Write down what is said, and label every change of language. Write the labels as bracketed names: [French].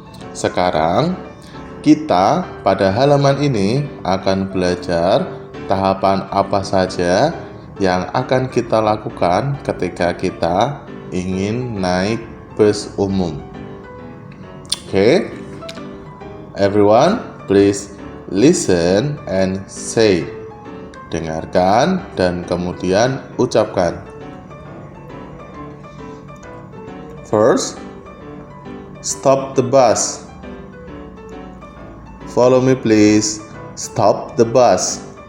[Indonesian] Sekarang kita pada halaman ini akan belajar tahapan apa saja yang akan kita lakukan ketika kita ingin naik bus umum. [English] Okay? Everyone, please listen and say. [Indonesian] Dengarkan dan kemudian ucapkan. [English] First, stop the bus. Follow me please. Stop the bus.